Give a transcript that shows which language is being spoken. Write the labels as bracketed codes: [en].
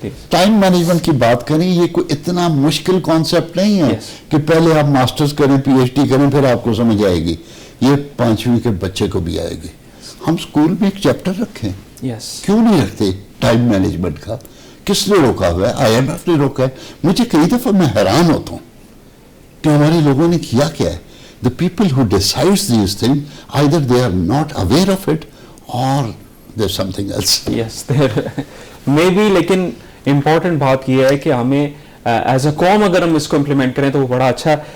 [ur] Time management کی بات کریں, یہ کوئی اتنا مشکل کانسیپٹ نہیں ہے کہ پہلے آپ ماسٹرز کریں, پی ایچ ڈی کریں, پھر آپ کو سمجھ آئے گی. یہ 5ویں کے بچے کو بھی آئے گی. ہم اسکول میں ایک چیپٹر رکھیں, کیوں نہیں رکھتے ٹائم مینجمنٹ کا؟ کس نے روکا ہوا ہے؟ IMF نے روکا ہے. مجھے کئی دفعہ میں حیران ہوتا ہوں کہ ہمارے لوگوں نے کیا کیا ہے. [en] The people who decides these things, either they are not aware of it or there's something else. Yes, there may be, [ur] لیکن important بات یہ ہے کہ ہمیں ایز اے قوم اگر ہم اس کو امپلیمنٹ کریں تو وہ بڑا اچھا.